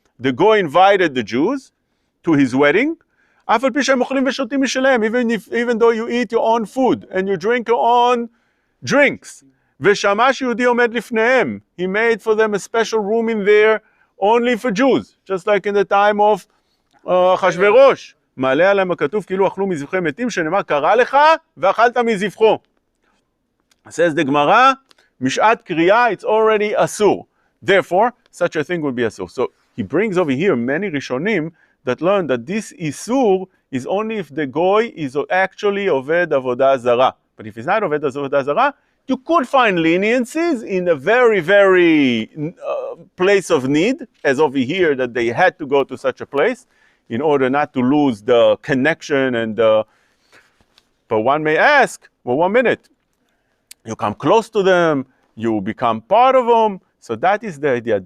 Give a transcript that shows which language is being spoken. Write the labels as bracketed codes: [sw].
[en] The goy invited the Jews to his wedding. [he] Af al pi she'hem ochlim v'shotim mishelehem, [en] even though you eat your own food and you drink your own drinks. [he] V'shamash Yehudi omed lifnehem. [en] He made for them a special room in there only for Jews, just like in the time of Achashverosh. [he] מעלה עליהם הכתוב כאילו אכלו מזבחי מתים, שנאמר קרא לך ואכלת מזבחו. [en] Says the Gemara, [he] משעת קריאה, [en] it's already asur. Therefore, such a thing would be asur. So he brings over here many Rishonim that learn that this isur is only if the goy is actually oved avodah zarah. But if he's not oved avodah zarah, you could find leniencies in a very, very place of need, as over here that they had to go to such a place in order not to lose the connection and but one may ask, well, 1 minute, you come close to them, you become part of them, so that is the idea.